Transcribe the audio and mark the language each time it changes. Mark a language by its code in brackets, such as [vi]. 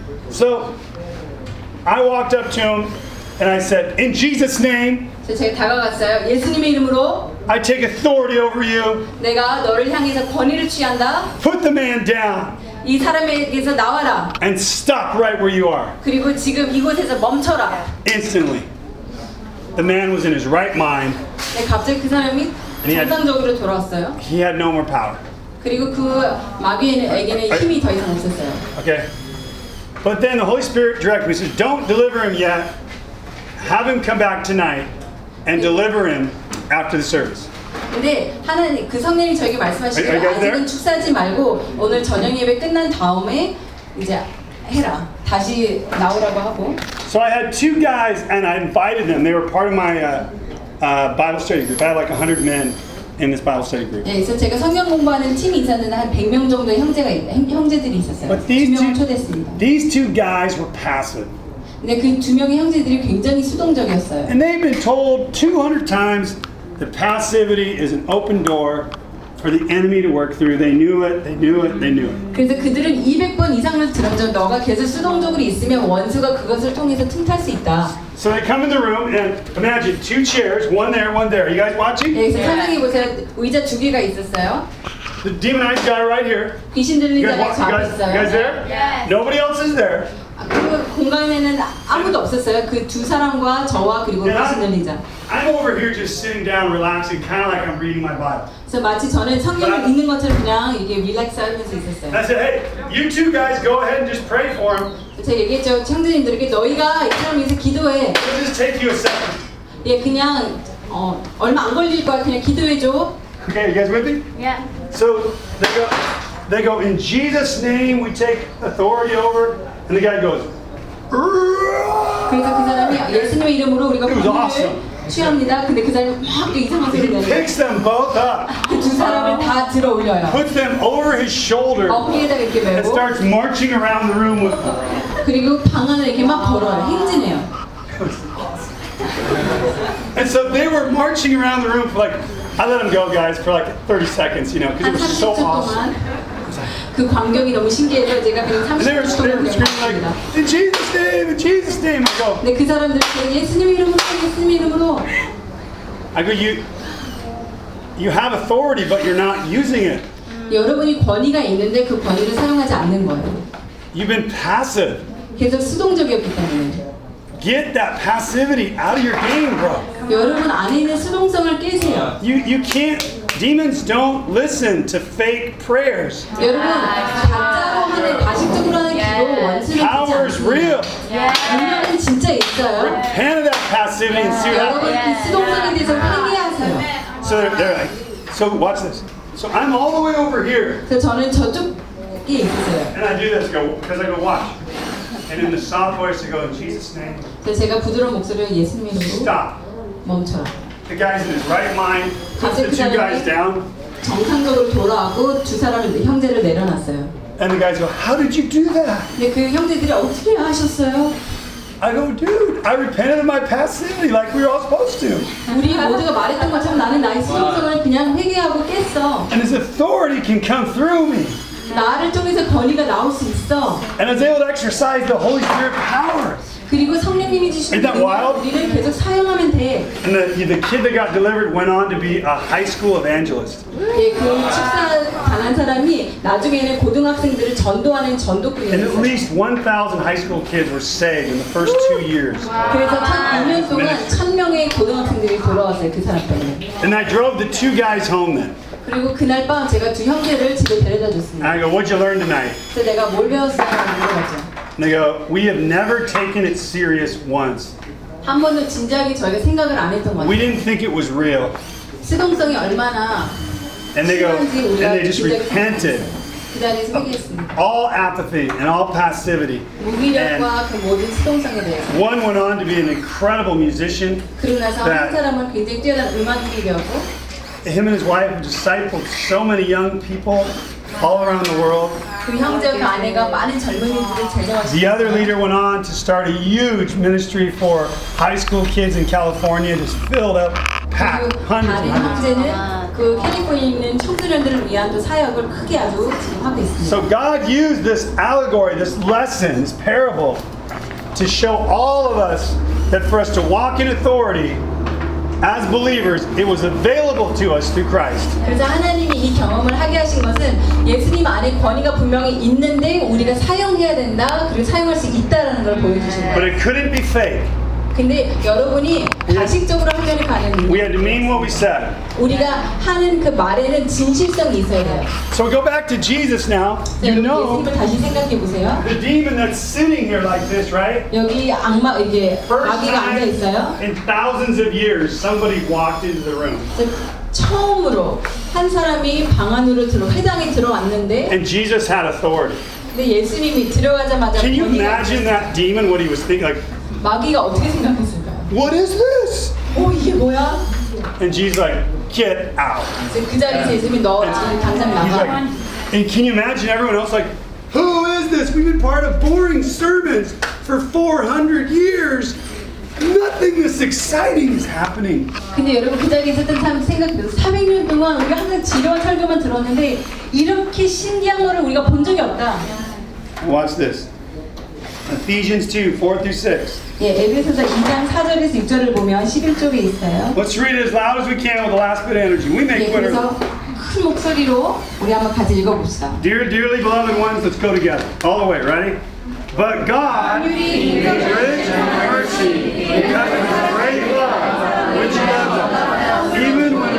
[en] So I walked up to him and I said, "In Jesus' name." [ko] 제가 다가갔어요. 예수님의 이름으로. [en] I take authority over you. [ko] 내가 너를 향해서 권위를 취한다. [en] Put the man down. [ko] 이 사람에게서 나와라. [en] And stop right where you are. [ko] 그리고 지금 이곳에서 멈춰라. [en] Instantly, the man was in his right mind. [ko] 네, 갑자기 그 사람이 정상적으로 돌아왔어요. [en] He had no more power. [ko] 그리고 그 마귀에게는 힘이 더 이상 없었어요. [en] Okay. But then the Holy Spirit directed me, says, "Don't deliver him yet. Have him come back tonight and deliver him after the service." [ko] 근데 하나님 그 성령이 저에게 말씀하시기를 아직은 축사하지 말고 오늘 저녁 예배 끝난 다음에 이제 해라 다시 나오라고 하고. [en] So I had two guys and I invited them. They were part of my Bible study group. I had like 100 men in this Bible study group. [ko] 네, 그래서 제가 성경 공부하는 팀 있었는데 한 100명 정도 형제들이 있었어요. [en] But these [ko] 두 명을 초대했습니다. [en] These two guys were passive. [ko] 근데 그 두 명의 형제들이 굉장히 수동적이었어요. [en] And they've been told 200 times. The passivity is an open door for the enemy to work through. They knew it. They knew it. They knew it. [ko] 그래서 그들은 200번 이상을 들었죠. 너가 계속 수동적으로 있으면 원수가 그것을 통해서 틈탈 수 있다. [en] So they come in the room and imagine two chairs, one there, one there. Are you guys watching? [ko] 예, 그래서 설명해 보세요. 의자 두 개가 있었어요. [en] The demonized guy right here. [ko] 귀신 들린 자가 잡혀 있어요. [en] You guys there? Yes. Nobody else is there. [ko] 그 공간에는 아무도 없었어요. 그 두 사람과 저와 그리고 귀신 들린 자. [en] I'm over here just sitting down, relaxing, kind of like I'm reading my Bible. [ko] So 마치 저는 성경을 읽는 것처럼 그냥 이게 릴렉스하면서 있었어요. [en] I said, "Hey, you two guys, go ahead and just pray for him." [ko] 제가 얘기했죠, 형제님들에게 너희가 이 사람에게서 기도해. It'll just take you a second. 예, 그냥 얼마 안 걸릴 거야. 그냥 기도해 줘. [en] Okay, you guys with me? Yeah. So they go in Jesus' name, we take authority over, and the guy goes. [ko] 그러니까 그 사람이 예수님의 이름으로 우리가 권위를 취합니다. 근데 그 사람이 막 이상한 소리를 내요. [en] Picks them both up. [ko] 그 두 사람을 다 들어 올려요. [en] Puts them over his shoulder. [ko] 어깨에다 이렇게 메고. [en] And starts marching around the room with. [ko] 그리고 방 안을 이렇게 막 걸어요. 행진해요. [en] And so they were marching around the room for like, I let them go, guys, for like 30 seconds, you know, because it was so awesome. [ko] 그 광경이 너무 신기해서 제가 그냥 30분 동안 기도했습니다. [en] In Jesus name, in Jesus name, I go. [ko] 네, 그 사람들 예수님 이름으로, 예수님 이름으로. [en] I go, you have authority, but you're not using it. [ko] 여러분이 권위가 있는데 그 권위를 사용하지 않는 거예요. [en] You've been passive. [ko] 계속 수동적이었기 때문에. [en] Get that passivity out of your game, bro. [ko] 여러분 안에 있는 수동성을 깨세요. [en] You can't. Demons don't listen to fake prayers. [ko] 여러분 가짜로 하는 가식적으로 하는 기도 원수는 [en] power is real. [ko] 능력은 진짜 있어요. [en] Repent of that passivity and see what happens. [ko] 여러분 이 수동성에 대해서 회개하세요. [en] So they're like, so watch this. So I'm all the way over here. [ko] 저는 저쪽에 있어요. [en] And I do this, go, because I go watch. And in the soft voice, I go in Jesus' name. [ko] 제가 부드러운 목소리로 예수님 이름으로. [en] Stop. [ko] 멈춰. [en] The guy's in his right mind. Put the two guys down. [ko] 정상적으로 돌아가고 두 사람을 형제를 내려놨어요. [en] And the guys go, how did you do that? [ko] 네, 그 형제들이 어떻게 하셨어요? [en] I go, dude, I repented of my passivity like we were all supposed to. [ko] 우리 모두가 말했던 것처럼 나는 나의 수동성을 그냥 회개하고 깼어. [en] And his authority can come through me. [ko] 나를 통해서 권위가 나올 수 있어. [en] And is able to exercise the Holy Spirit power. [ko] 그리고 성령님이 주신 우리를 계속 사용하면 돼. [en] And the kid that got delivered went on to be a high school evangelist. [ko] 예, 그 축사 당한 사람이 나중에는 고등학생들을 전도하는 전도꾼이었어요. [en] And at least 1,000 high school kids were saved in the first 2 years. [ko] 그래서 2년 동안 1,000명의 고등학생들이 돌아왔어요, 그 사람 때문에. [en] And I drove the two guys home then. [ko] 그리고 그날 밤 제가 두 형제를 집에 데려다 줬습니다. [en] I go, what'd you learn tonight? [ko] 그래서 내가 뭘 배웠어요? 물어봤죠. [en] They go, we have never taken it serious once. [ko] 한 번도 진지하게 저희가 생각을 안 했던 거 같아요. [en] We didn't think it was real. [ko] 수동성이 얼마나 [en] And they go, and they just repented. [ko] 회개했습니다. [en] All apathy and all passivity. [ko] 무기력과 and 그 모든 수동성에 대해서. [en] One went on to be an incredible musician. [ko] 그러고 나서 한 사람은 굉장히 뛰어난 음악인이 되었고 [en] Him and his wife have discipled so many young people all around the world. [ko] 그 형제와 그 아내가 많은 젊은이들을 제자하셨습니다. [en] The other leader went on to start a huge ministry for high school kids in California. Just filled up, packed, hundreds of hundreds. [ko] 다른 형제는 그 캘리포니아에 있는 청소년들을 위한 또 사역을 크게 아주 지금 하고 있습니다. [en] So God used this allegory, this lesson, this parable, to show all of us that for us to walk in authority. As believers, it was available to us through Christ. [ko] 그래서 하나님이 이 경험을 하게 하신 것은 예수님 안에 권위가 분명히 있는데 우리가 사용해야 된다, 그리고 사용할 수 있다라는 걸 보여주신 거예요. [en] But it couldn't be fake. [ko] 근데 여러분이 가식적으로 하려는 거는 [en] We had to mean what we said. [ko] 우리가 하는 그 말에는 진실성이 있어야 돼요. [en] So go back to Jesus now. You know. [ko] 예수님을 다시 생각해 보세요. [en] The demon that's sitting here like this, right? [ko] 여기 악마 이게 악이가 앉아 있어요. [en] In thousands of years, somebody walked into the room. [ko] 처음으로 한 사람이 방 안으로 들어 회당에 들어왔는데. [en] And Jesus had authority. [ko] 근데 예수님이 들어가자마자 [en] Can you imagine that demon what he was thinking like? [ko] 마귀가 어떻게 생각했을까요? [en] What is this? [ko] 오 이게 뭐야? [en] And Jesus like, get out. [ko] 그 자리에서 예수님이 너 당장 나가. [en] He's like, and can you imagine everyone else like, who is this? We've been part of boring sermons for 400 years. Nothing this exciting is happening. [ko] 근데 여러분 그 자리에 있었던 사람 생각해보세요. 300년 동안 우리가 항상 지루한 설교만 들었는데 이렇게 신기한 거를 우리가 본 적이 없다. [en] Watch this. Ephesians 2, 4 through 6. [ko] 예, 에베소서 2장 4절에서 6절을 보면 11쪽에 있어요. [en] Let's read it as loud as we can with the last bit of energy. We make Twitter. [ko] 예, 그래서 큰 목소리로 우리 한번 같이 읽어봅시다. [en] Dearly beloved ones, let's go together. All the way, ready? But God, in His rich mercy, because of His great love, which He loved us.